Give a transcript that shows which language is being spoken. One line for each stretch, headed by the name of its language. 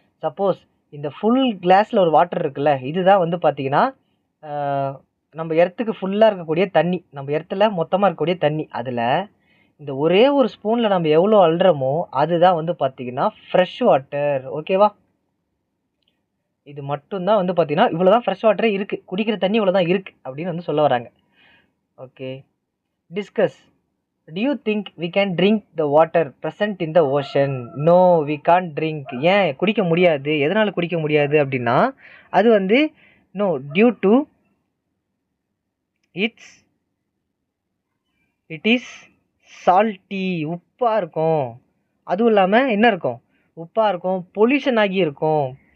Tamil: Suppose இந்த full கிளாஸில் ஒரு வாட்டர் இருக்குல்ல, இதுதான் வந்து பார்த்திங்கன்னா நம்ம எர்த்துக்கு ஃபுல்லாக இருக்கக்கூடிய தண்ணி, நம்ம எர்த்தில் மொத்தமாக இருக்கக்கூடிய தண்ணி. அதில் இந்த ஒரே ஒரு ஸ்பூனில் நம்ம எவ்வளோ அள்ளுறோமோ அதுதான் வந்து பார்த்திங்கன்னா ஃப்ரெஷ் வாட்டர், ஓகேவா? இது மட்டும் தான் வந்து பார்த்தீங்கன்னா இவ்வளோ தான் ஃப்ரெஷ் வாட்டரே இருக்குது, குடிக்கிற தண்ணி இவ்வளோ தான் இருக்குது அப்படின்னு வந்து சொல்ல வராங்க. Okay, discuss.
English: Do you think we can drink the water present in the ocean? No, we can't drink.
Tamil: ஏன் குடிக்க முடியாது? எதனால குடிக்க முடியாது அப்படின்னா அது வந்து
English: no due to it is salty,
Tamil: உப்பா இருக்கும். அதுவும் இல்லாமல் என்ன இருக்கும், உப்பா இருக்கும், பொல்யூஷன் ஆகி இருக்கும்.